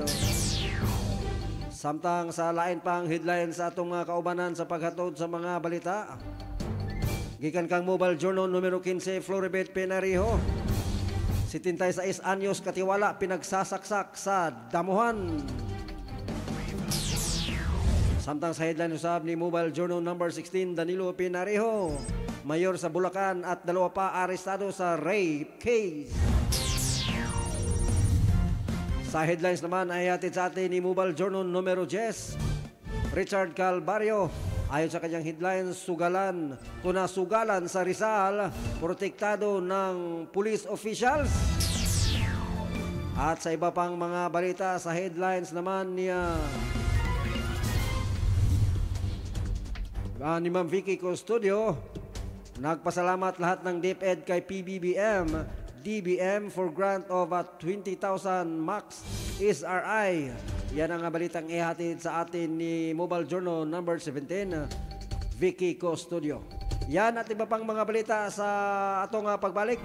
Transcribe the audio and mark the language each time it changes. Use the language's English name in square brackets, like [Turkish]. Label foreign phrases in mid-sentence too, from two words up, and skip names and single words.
[Cebuano] Samtang sa lain pang headline sa atong mga kaubanan sa paghatod sa mga balita. Gikan kang Mobile Journal numero 15, Floribet Penariho. [Filipino] 76 anyos katiwala pinagsasaksak sa damuhan. [Cebuano] Samtang sa headline usab ni Mobile Journal number 16, [Filipino] Danilo Penariho, mayor sa Bulacan at dalawa pa arestado sa [English] rape case. [Filipino] Sa headlines naman ay hatid sa atin ni Mobile Journal numero 10, Richard Calvario. Ayon sa kanyang headlines, sugalan sa Rizal, protektado ng [English] police officials. [Filipino] At sa iba pang mga balita sa headlines naman niya ni Ma'am Vicky Custodio, nagpasalamat lahat ng DepEd kay DBM [English] for grant of 20,000 max SRI. [Filipino] Yan ang balitang ihatid sa atin ni Mobile Journal number 17, Vicky Custodio. [Cebuano] Yan at iba pang mga balita sa atong pagbalik.